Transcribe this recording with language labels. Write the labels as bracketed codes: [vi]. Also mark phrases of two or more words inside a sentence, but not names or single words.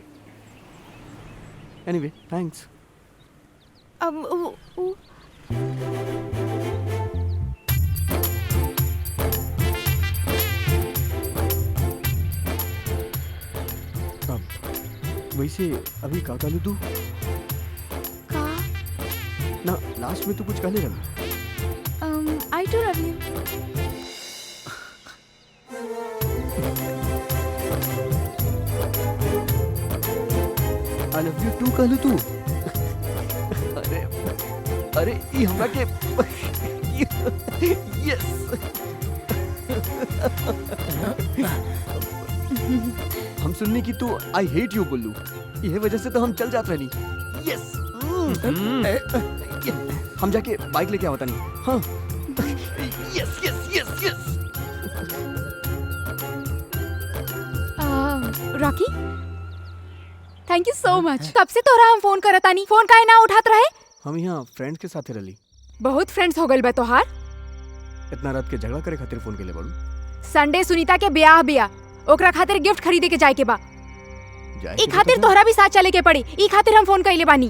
[en] anyway thanks. [bho] वैसे अभी का कहलू तू? का? ना लास्ट में तू कुछ कहले रही। [en] I too love you. I love you too [bho] कहलू तू? अरे अरे ई हमरा के यस। हम सुनने की तू [en] I hate you [bho] बोलू, यही वजह से तो हम चल जाते रहनी। यस हम जाके बाइक लेके आवता नहीं। [en] हाँ yes yes yes yes. रॉकी thank you so much. [bho] कब से तोरा हम फोन करत आनी, फोन काहे ना उठात रहे? हम यहाँ फ्रेंड्स के साथ रही। बहुत फ्रेंड्स हो गइल बा तोहार। इतना रात के झगड़ा करे खातिर फोन के लिए बड़ू? संडे सुनीता के ब्याह बिया, ओकरा खातिर गिफ्ट खरीदे के जाए के बा। ई खातिर तो तोहरा भी साथ चले के पड़ी, ई खातिर हम फोन कइले बानी।